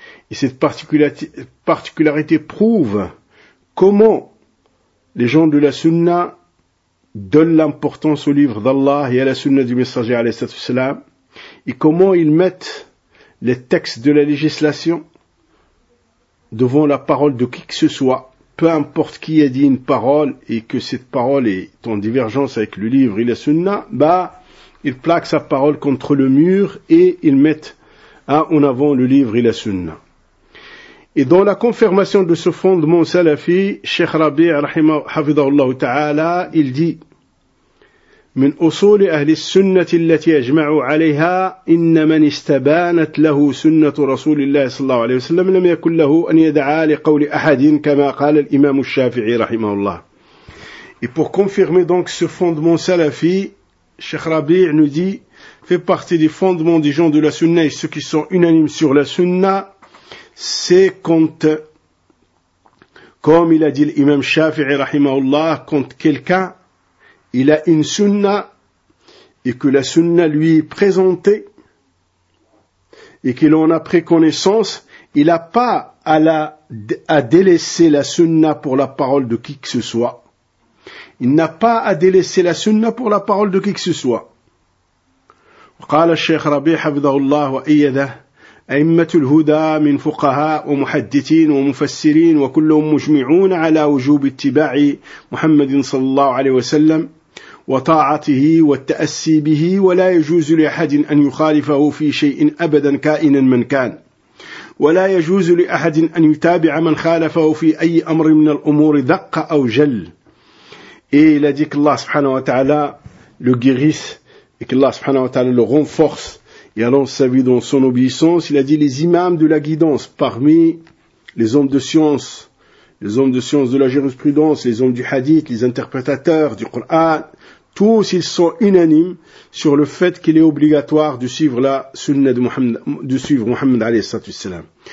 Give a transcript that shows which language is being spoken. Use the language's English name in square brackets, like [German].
[French] Et cette particularité prouve comment les gens de la sunna donnent l'importance au livre d'Allah et à la sunna du messager alayhi salam, et comment ils mettent les textes de la législation devant la parole de qui que ce soit. Peu importe qui a dit une parole et que cette parole est en divergence avec le livre et la sunna, bah, ils plaquent sa parole contre le mur et ils mettent en avant le livre et la sunna. Et dans la confirmation de ce fondement salafi, Cheikh Rabi, rahimahou, hafidhahullah ta'ala, il dit, [Arabic] من أصول أهل السنة التي أجمعوا عليها إن من استبانت له سنة رسول الله صلى الله عليه وسلم لم يكن له أن يدعى لقول أحد كما قال الإمام الشافعي رحمه الله. [French] Et pour confirmer donc ce fondement salafi, Cheikh Rabi' nous dit, fait partie des fondements des gens de la sunna et ceux qui sont unanimes sur la sunna, c'est quand, comme il a dit l'imam Shafi'i رحمه الله, quand quelqu'un il a une sunna, et que la sunna lui est présentée, et qu'il en a pris connaissance, il n'a pas à délaisser la sunna pour la parole de qui que ce soit. Il n'a pas à délaisser la sunna pour la parole de qui que ce soit. [Arabic] وقال الشيخ ربيع حفظه الله وإيده أئمة الهدى من فقهاء ومحدثين ومفسرين وكلهم مجمعون على وجوب اتباع محمد صلى الله عليه وسلم وطاعته والتأسي به، ولا يجوز لأحد أن يخالفه في شيء أبدا كائنا من كان، ولا يجوز لأحد أن يتابع من خالفه في أي أمر من الأمور ذق أو جل. [French] Et il a dit qu'Allah subhanahu wa ta'ala le guérisse et qu'Allah subhanahu wa ta'ala le renforce et allonge sa vie dans son obéissance. Il a dit les imams de la guidance parmi les hommes de science, les hommes de science de la jurisprudence, les hommes du hadith, les interprétateurs du Coran, tous ils sont unanimes sur le fait qu'il est obligatoire de suivre la sunna de suivre Muhammad alayhi salatu wassalam,